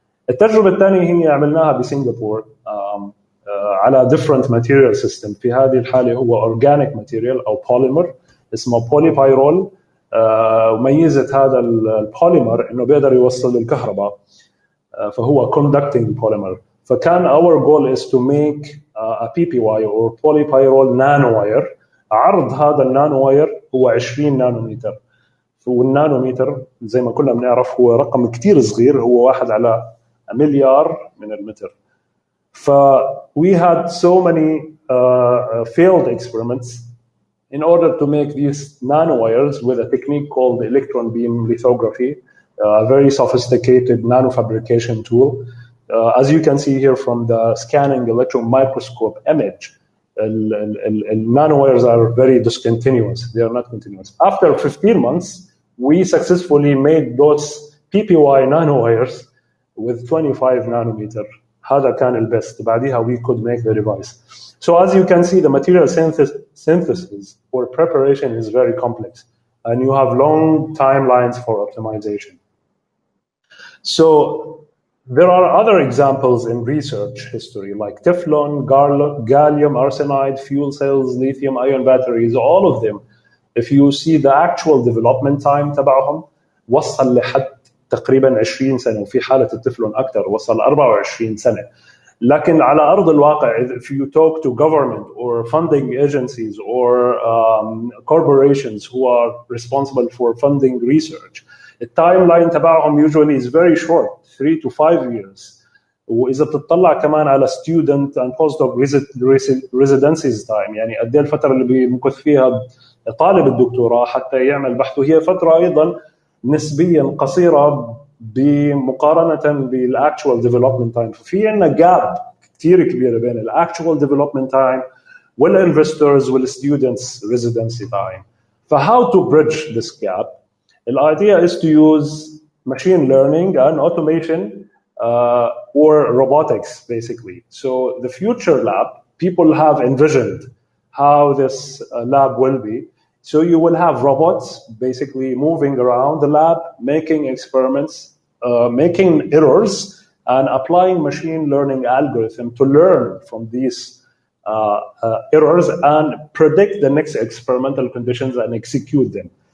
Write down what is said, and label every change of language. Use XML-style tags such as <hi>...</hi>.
<ar>التجربة الثانية هي عملناها بسنغافورة على different material system. في هذه الحالة هو organic material أو polymer اسمه polypyrrole. وميزة هذا البوليمر إنه بيقدر يوصل الكهرباء، فهو conducting polymer.</ar> <en>فكان our goal is to make a PPY or polypyrrole nanowire.</en> <ar>عرض هذا النانوواير هو 20 نانومتر. والنانومتر زي ما كنا بنعرف هو رقم كتير صغير، هو 1 على مليار من المتر.</ar> <en>we had so many failed experiments in order to make these nanowires with a technique called electron beam lithography, a very sophisticated nanofabrication tool. As you can see here from the scanning electron microscope image, nanowires are very discontinuous. They are not continuous. After 15 months, we successfully made those PPY nanowires with 25 nanometer.</en> <ar>هذا كان البست.</ar> <en>بعدها we could make the device. So as you can see, the material synthesis or preparation is very complex, and you have long timelines for optimization. So there are other examples in research history like Teflon, gallium arsenide, fuel cells, lithium-ion batteries, all of them. If you see the actual development time</en> <ar>تبعهم وصل لحد تقريبا 20 سنة، وفي حالة التفلون أكثر وصل 24 سنة. لكن على أرض الواقع</ar> <en>if you talk to government or funding agencies or corporations who are responsible for funding research, the timeline تبعهم usually is very short, 3 to 5 years.</en> <ar>واذا بتطلع كمان على</ar> <en>student and postdoc residencies time،</en> <ar>يعني قد ايه الفتره اللي بيمكث فيها طالب الدكتوراه حتى يعمل بحثه، هي فتره ايضا نسبيا قصيره بمقارنه بالاكشوال ديفلوبمنت تايم. ففي عندنا جاب كثير كبيره بين الاكشوال ديفلوبمنت تايم والinvestors والstudents residency time.</ar> <en>So how to bridge this gap? The idea is to use machine learning and automation or robotics, basically. So the future lab, people have envisioned how this lab will be. So you will have robots basically moving around the lab, making experiments, making errors, and applying machine learning algorithm to learn from these errors and predict the next experimental conditions and execute them.</en>